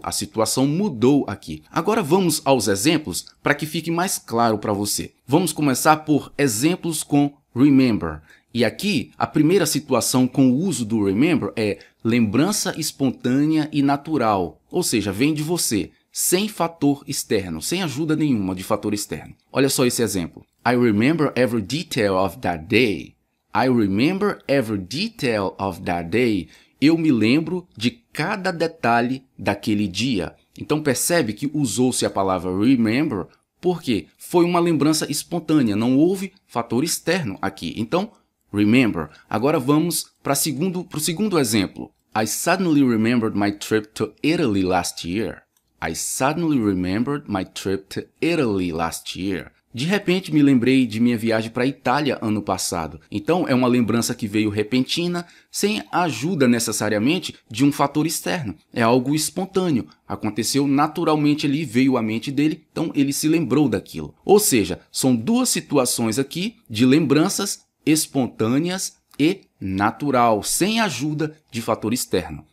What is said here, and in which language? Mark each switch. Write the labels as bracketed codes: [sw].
[pt] A situação mudou aqui. Agora vamos aos exemplos para que fique mais claro para você. Vamos começar por exemplos com remember. E aqui, a primeira situação com o uso do remember é lembrança espontânea e natural. Ou seja, vem de você, sem fator externo, sem ajuda nenhuma de fator externo. Olha só esse exemplo. [en] I remember every detail of that day. I remember every detail of that day. [pt] Eu me lembro de cada detalhe daquele dia. Então percebe que usou-se a palavra remember porque foi uma lembrança espontânea, não houve fator externo aqui. Então, remember. Agora vamos para o segundo exemplo. [en] I suddenly remembered my trip to Italy last year. I suddenly remembered my trip to Italy last year. [pt] De repente me lembrei de minha viagem para a Itália ano passado. Então é uma lembrança que veio repentina, sem a ajuda necessariamente de um fator externo. É algo espontâneo. Aconteceu naturalmente ali, veio à mente dele, então ele se lembrou daquilo. Ou seja, são duas situações aqui de lembranças espontâneas e natural, sem ajuda de fator externo.